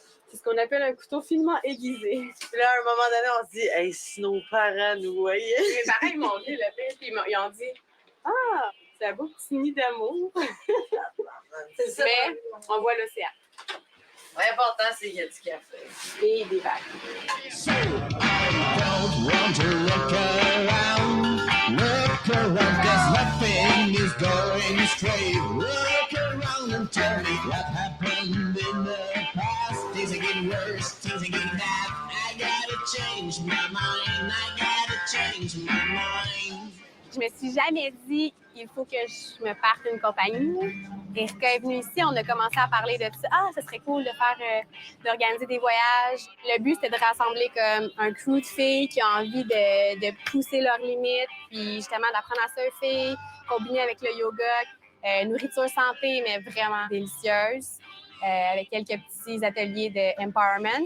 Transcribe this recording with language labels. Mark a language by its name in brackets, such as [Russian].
[French] C'est ce qu'on appelle un couteau finement aiguisé. Puis là, à un moment donné, on se dit, hey, si nos parents nous voyaient. Mes parents, ils m'ont dit le fait, puis ils ont dit ah, c'est un beau petit nid d'amour. C'est ça. Mais on voit l'océan L'important, c'est qu'il y a du café. et des vagues. [English] Don't want to look around, 'cause nothing is going straight. Look around and tell me what happened in the past. Things are getting worse, things are getting bad. I gotta change my mind, I gotta change my mind. [French] Je me suis jamais dit il faut que je me parte une compagnie. Erika est venue ici, on a commencé à parler de ça. Ah, ce serait cool de faire, d'organiser des voyages. Le but, c'était de rassembler comme un crew de filles qui ont envie de pousser leurs limites, puis justement d'apprendre à surfer, combiné avec le yoga, nourriture santé, mais vraiment délicieuse, avec quelques petits ateliers de empowerment.